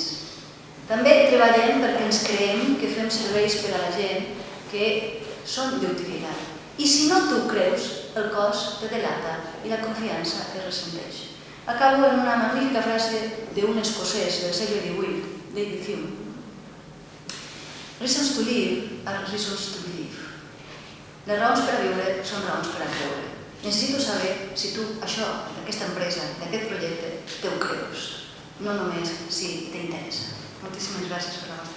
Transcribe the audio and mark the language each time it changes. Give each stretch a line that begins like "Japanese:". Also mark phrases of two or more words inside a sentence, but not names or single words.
Catalan: També treballem perquè ens creiem que fem serveis per a la gent que són d'utilitat. I si no tu creus, el cos te delata i la confiança es ressenteix. Acabo en una magnífica frase d'un escocès del segle XVIII, David Hume.
English: Reasons to live are reasons to believe.
Catalan: Les raons per a viure són raons per a creure. Necessito saber si tu això, d'aquesta empresa, d'aquest projecte, te ho creus. No només si t'interessa. Moltíssimes gràcies.